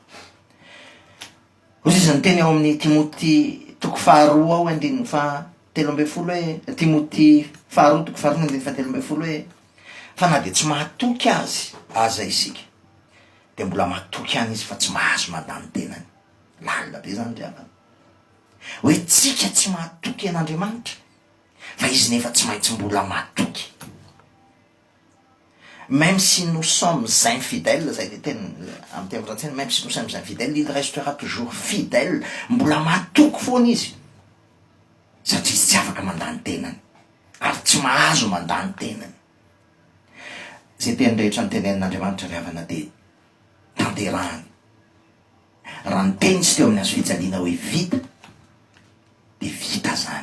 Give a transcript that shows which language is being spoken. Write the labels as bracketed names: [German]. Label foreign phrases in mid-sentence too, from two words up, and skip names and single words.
[Malagasy] Ozy izy ny teny ao amin'ny Timoty toko 2:17 hoe Timoty 2 toko 2:17 hoe fa na de tsy mahatoky aza isika de mbola mahatoky any izy fa tsy mahazo mandany tenany. Lalina be zany ry havana, hoe tsika tsy mahatoky an'Andriamanitra fa izy nefa tsy maintsy mbola mahatoky. [French] Même si nous sommes infidèles, [Malagasy] zay le teny amin'ny teny frantsay, [French] même si nous sommes infidèles, il restera toujours fidèle. [Malagasy] Mbola mahatoky foana izy, satria izy tsy afaka mandany tenany ary tsy mahazo mandany tenany. Zay teny rehetra nytenenin'Andriamanitra ry havana de tanterahany. Raha ny teny tsy teo amin'ny azo fijaliana hoe vita de vita zany.